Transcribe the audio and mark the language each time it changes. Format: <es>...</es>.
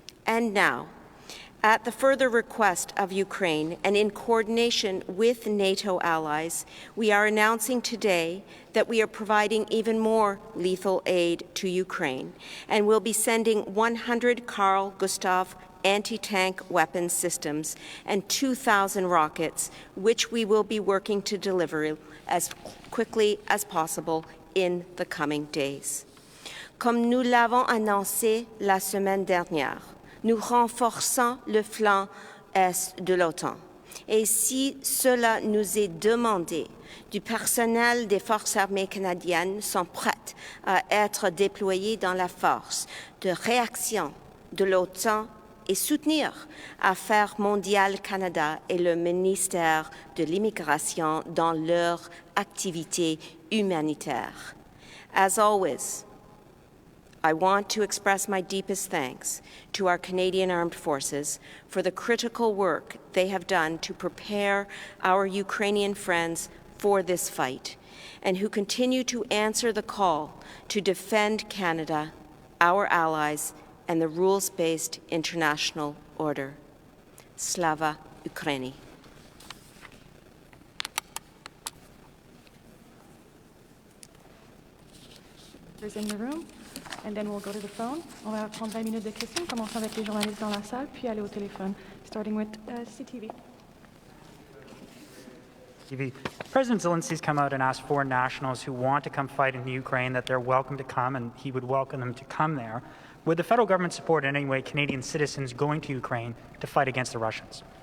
<en>And now, at the further request of Ukraine and in coordination with NATO allies, we are announcing today that we are providing even more lethal aid to Ukraine and will be sending 100 Carl Gustav anti-tank weapons systems and 2,000 rockets, which we will be working to deliver as quickly as possible in the coming days.</en> <fr>Comme nous l'avons annoncé la semaine dernière, nous renforçons le flanc est de l'OTAN. Et si cela nous est demandé, du personnel des forces armées canadiennes sont prêtes à être déployés dans la force de réaction de l'OTAN et soutenir Affaires mondiales Canada et le ministère de l'Immigration dans leur activité humanitaire.</fr> <en>As always, I want to express my deepest thanks to our Canadian Armed Forces for the critical work they have done to prepare our Ukrainian friends for this fight, and who continue to answer the call to defend Canada, our allies, and the rules-based international order.</en> <uk>Slava Ukraini.</uk> <en>In the room, and then we'll go to the phone.</en> <fr>On va prendre 20 minutes de questions, commençons avec les journalistes dans la salle, puis aller au téléphone,</fr> <en>starting with CTV. President Zelensky's come out and asked foreign nationals who want to come fight in Ukraine that they're welcome to come, and he would welcome them to come there. Would the federal government support in any way Canadian citizens going to Ukraine to fight against the Russians?</en>